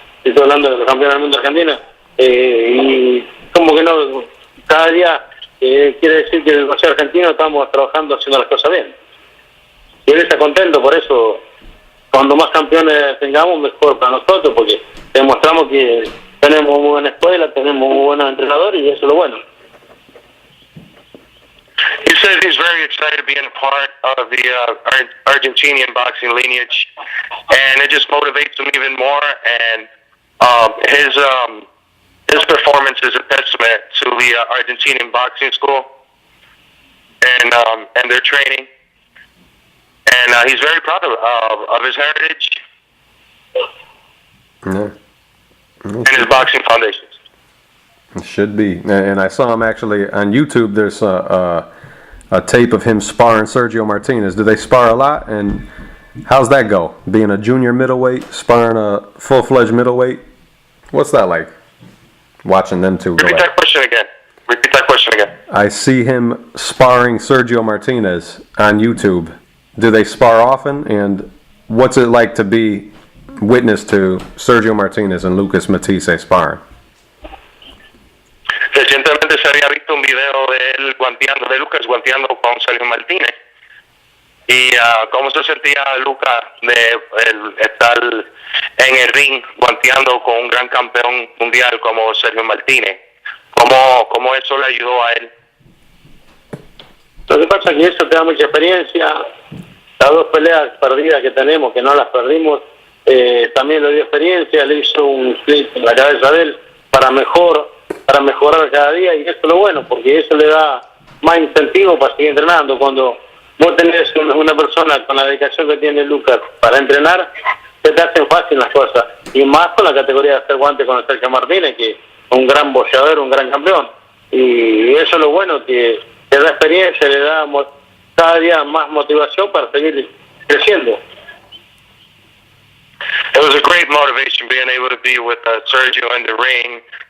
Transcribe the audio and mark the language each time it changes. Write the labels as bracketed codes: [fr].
[es] estoy hablando de los campeones del mundo de Argentina, y como que no, cada día quiere decir que el boxeo argentino estamos trabajando haciendo las cosas bien. Y él está contento, por eso, cuando más campeones tengamos, mejor para nosotros, porque demostramos que tenemos muy buena escuela, tenemos muy buenos entrenadores y eso es lo bueno. [en] He said he's very excited being a part of the Argentinian boxing lineage, and it just motivates him even more. And his performance is a testament to the Argentinian boxing school and their training. And he's very proud of his heritage and his boxing foundations. It should be. And I saw him actually on YouTube. There's a tape of him sparring Sergio Martinez. Do they spar a lot? And how's that go? Being a junior middleweight, sparring a full-fledged middleweight? What's that like? Watching them two go Repeat that question again. Repeat that question again. I see him sparring Sergio Martinez on YouTube. Do they spar often? And what's it like to be witness to Sergio Martinez and Matthysse sparring? [es] Recientemente se había visto un video de él guanteando, de Lucas guanteando con Sergio Martínez. Y cómo se sentía Lucas de estar en el ring guanteando con un gran campeón mundial como Sergio Martínez. ¿Cómo eso le ayudó a él? Lo que pasa es que eso te da mucha experiencia. Las 2 peleas perdidas que tenemos, que no las perdimos, también le dio experiencia, le hizo un clic en la cabeza de él para mejorar cada día, y eso es lo bueno, porque eso le da más incentivo para seguir entrenando. Cuando vos tenés una persona con la dedicación que tiene Lucas para entrenar, se te hacen fácil las cosas, y más con la categoría de hacer guante con el Sergio Martínez, que es un gran boxeador, un gran campeón, y eso es lo bueno, que le da experiencia, le da cada día más motivación para seguir creciendo. [en] It was a great motivation being able to be with Sergio in the ring.